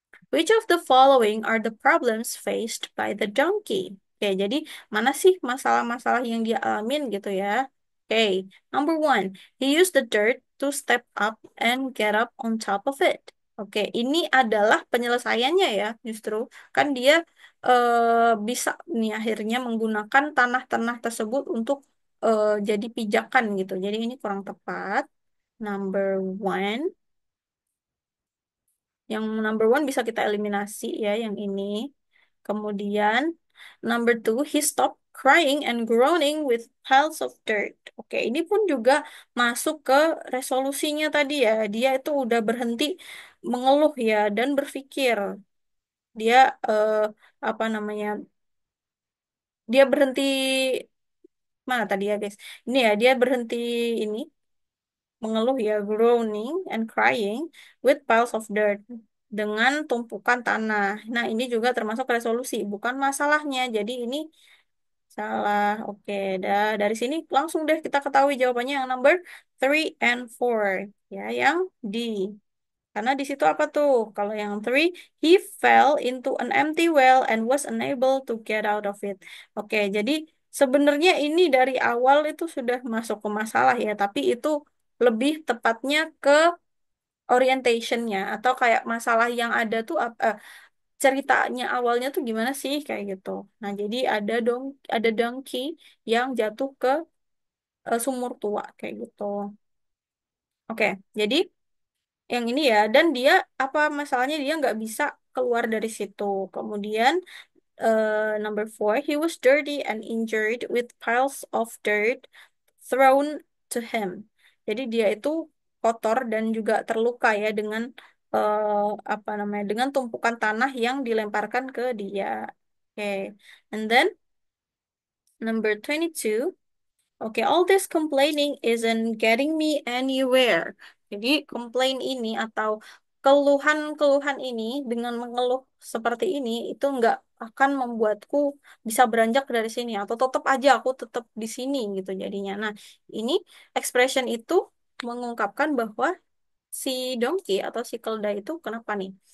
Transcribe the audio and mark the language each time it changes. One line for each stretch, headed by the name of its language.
English: Which of the following are the problems faced by the donkey?
Indonesian: Oke, jadi mana sih masalah-masalah yang dia alamin gitu ya?
English: Oke, number one, he used the dirt to step up and get up on top of it.
Indonesian: Oke, ini adalah penyelesaiannya ya, justru kan dia bisa nih akhirnya menggunakan tanah-tanah tersebut untuk jadi pijakan gitu. Jadi ini kurang tepat.
English: Number one.
Indonesian: Yang
English: number one
Indonesian: bisa kita eliminasi ya, yang ini.
English: Kemudian, number two, he stopped crying and groaning with piles of dirt.
Indonesian: Oke, ini pun juga masuk ke resolusinya tadi ya. Dia itu udah berhenti mengeluh ya dan berpikir. Dia apa namanya? Dia berhenti mana tadi ya, guys? Ini ya, dia berhenti ini mengeluh ya,
English: groaning and crying with piles of dirt,
Indonesian: dengan tumpukan tanah. Nah, ini juga termasuk resolusi, bukan masalahnya. Jadi ini salah. Oke, dari sini langsung deh kita ketahui jawabannya yang
English: number 3 and 4.
Indonesian: Ya, yang D. Karena di situ apa tuh? Kalau yang
English: three, he fell into an empty well and was unable to get out of it.
Indonesian: Oke, jadi sebenarnya ini dari awal itu sudah masuk ke masalah ya, tapi itu lebih tepatnya ke orientationnya atau kayak masalah yang ada tuh ceritanya awalnya tuh gimana sih kayak gitu. Nah, jadi ada donkey yang jatuh ke sumur tua kayak gitu. Oke, jadi yang ini ya, dan dia apa masalahnya, dia nggak bisa keluar dari situ. Kemudian
English: number four, he was dirty and injured with piles of dirt thrown to him.
Indonesian: Jadi dia itu kotor dan juga terluka ya dengan apa namanya, dengan tumpukan tanah yang dilemparkan ke dia.
English: Oke, and then number 22. Oke, all this complaining isn't getting me anywhere.
Indonesian: Jadi, komplain ini atau keluhan-keluhan ini dengan mengeluh seperti ini itu nggak akan membuatku bisa beranjak dari sini atau tetap aja aku tetap di sini gitu jadinya. Nah, ini expression itu mengungkapkan bahwa si donkey atau si keledai itu kenapa nih?